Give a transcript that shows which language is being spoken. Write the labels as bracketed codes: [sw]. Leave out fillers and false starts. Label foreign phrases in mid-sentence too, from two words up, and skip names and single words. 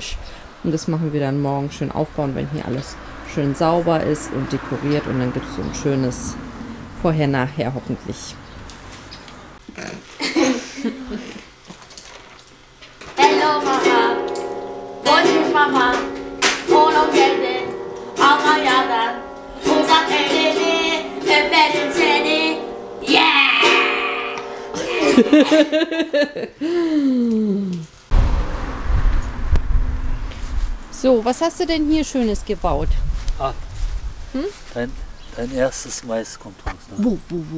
[de] Und das machen wir dann morgen schön aufbauen, wenn hier alles schön sauber ist und dekoriert. Und dann gibt es so ein schönes Vorher-Nachher hoffentlich. [en] Hello Mama, [fr] bonjour Mama, [tr] hola geldi, Almanya'dan uzak elini, öperim seni, yeah! [de] So, was hast du denn hier Schönes gebaut? Ah, dein erstes Mais kommt raus. Ne? Wo?